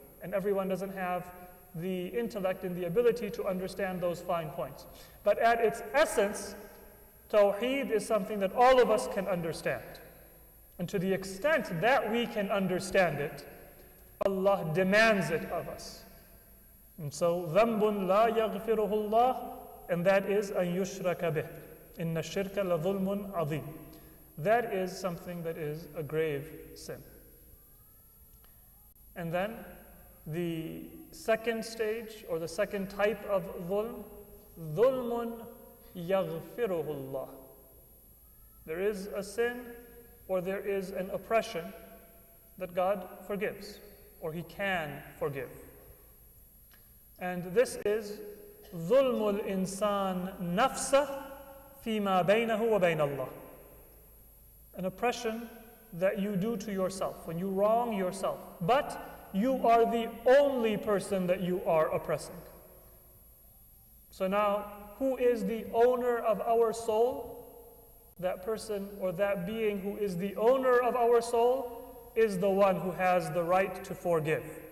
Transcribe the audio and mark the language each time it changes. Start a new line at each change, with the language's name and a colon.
English: And everyone doesn't have the intellect and the ability to understand those fine points. But at its essence, Tawheed is something that all of us can understand. And to the extent that we can understand it, Allah demands it of us. And so,
Arabic: ذَنْبٌ لَا يَغْفِرُهُ اللَّهُ,
English: and that is
Arabic: أَن يُشْرَكَ بِهِ إِنَّ الشِّرْكَ لَظُلْمٌ عَظِيمٌ.
English: That is something that is a grave sin. And then, the second stage, or the second type of dhulm,
Arabic: ظُلْمٌ يَغْفِرُهُ اللَّهُ.
English: There is a sin, or there is an oppression that God forgives, or He can forgive. And this is
Arabic: ظُلْمُ الْإِنسَانِ نَفْسَهُ فِي مَا بَيْنَهُ وَبَيْنَ اللَّهِ.
English: An oppression that you do to yourself, when you wrong yourself. But you are the only person that you are oppressing. So now, who is the owner of our soul? That person or that being who is the owner of our soul is the one who has the right to forgive.